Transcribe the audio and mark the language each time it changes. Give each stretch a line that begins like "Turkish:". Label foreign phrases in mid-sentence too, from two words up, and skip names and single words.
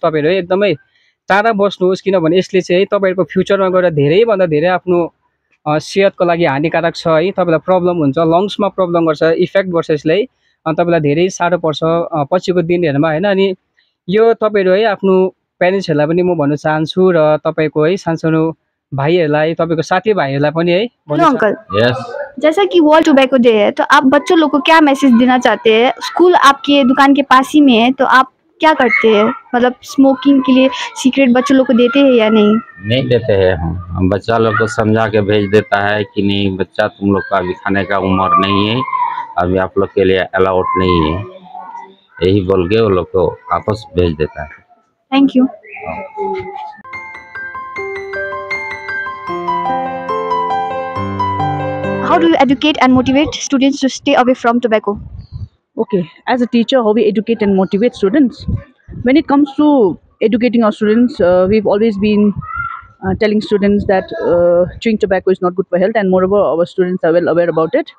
Nepali: तपाईँहरू है एकदमै टाढा बस्नुहोस्, किनभने यसले चाहिँ तपाईँहरूको फ्युचरमा गएर धेरैभन्दा धेरै आफ्नो सेहतको लागि हानिकारक छ है। तपाईँलाई प्रब्लम हुन्छ, लङ्समा प्रब्लम गर्छ, इफेक्ट गर्छ यसले, अनि तपाईँलाई धेरै साह्रो पर्छ पछिको दिनहरूमा होइन। अनि यो तपाईँहरू है आफ्नो प्यारेन्ट्सहरूलाई पनि म भन्न चाहन्छु र तपाईँको है सानसानो भाइहरूलाई, तपाईँको साथीभाइहरूलाई पनि है।
English: hello uncle. Yes.
Hindi: जैसा कि
English: world tobacco day
Hindi: है, तो आप बच्चों लोग को क्या मैसेज देना चाहते हैं? स्कूल आपके दुकान के पास ही में है, तो आप क्या करते हैं? मतलब स्मोकिंग के लिए सिगरेट बच्चों लोग को देते हैं या नहीं? नहीं देते हैं हम बच्चा लोग को समझा के भेज देता है कि नहीं बच्चा तुम लोग का अभी खाने का उम्र नहीं है, अभी आप लोग के लिए अलाउड नहीं है, यही बोल के वो लोग को वापस भेज देता है।
English: thank you. How do you educate and motivate students to stay away from tobacco? Okay, as a teacher, how we educate and motivate students? When it comes to educating our students, we've always been telling students that chewing tobacco is not good for health, and moreover, our students are well aware about it.